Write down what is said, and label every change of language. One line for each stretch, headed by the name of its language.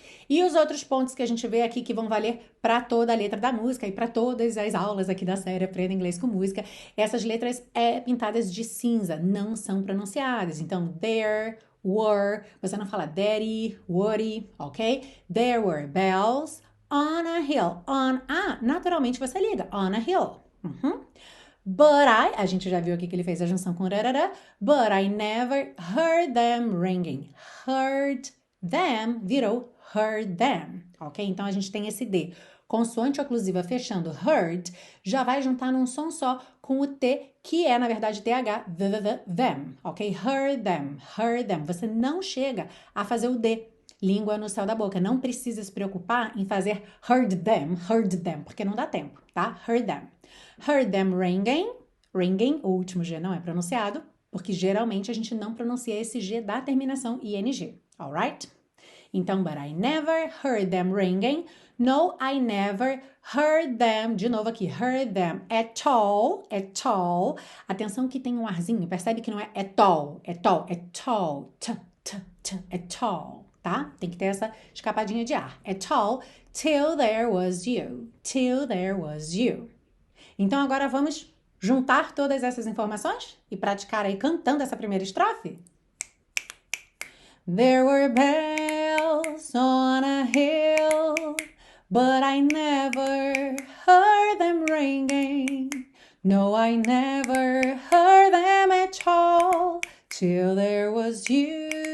Portuguese: E os outros pontos que a gente vê aqui que vão valer para toda a letra da música e para todas as aulas aqui da série Aprenda Inglês com Música, essas letras pintadas de cinza, não são pronunciadas. Então, there were, você não fala daddy, woody, ok?
English: There were bells on a hill.
Portuguese: On a, naturalmente você liga,
English: on a hill.
Portuguese: But a gente já viu aqui que ele fez a junção com rarara,
English: but I never heard them ringing. Heard them virou heard them, ok?
Portuguese: Então a gente tem esse D. Consoante oclusiva fechando heard, já vai juntar num som só com o T, que é na verdade TH, them, ok? Heard them. Você não chega a fazer o D, língua no céu da boca. Não precisa se preocupar em fazer heard them, porque não dá tempo, tá?
English: Heard them ringing,
Portuguese: o último G não é pronunciado, porque geralmente a gente não pronuncia esse G da terminação ING, alright?
English: Então, but I never heard them ringing. No, I never heard them.
Portuguese: De novo aqui,
English: heard them at all.
Portuguese: Atenção que tem um arzinho, percebe que não é at all. At all. At all. tá? Tem que ter essa escapadinha de ar.
English: At all, till there was you. Till there was you.
Portuguese: Então agora vamos juntar todas essas informações e praticar aí cantando essa primeira estrofe?
English: There were bells on a hill, but I never heard them ringing. No, I never heard them at all till there was you.